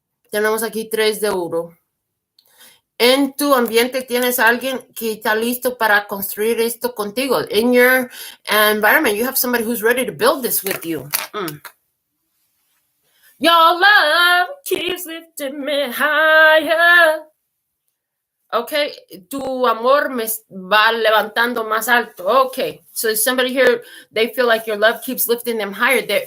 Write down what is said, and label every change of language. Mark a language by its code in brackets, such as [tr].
[es] Tenemos aquí 3 de oro. En tu ambiente tienes a alguien que está listo para construir esto contigo. [en] In your environment, you have somebody who's ready to build this with you. Your love keeps lifting me higher. [es] Okay, tu amor me va levantando más alto. [en] Okay, so somebody here, they feel like your love keeps lifting them higher.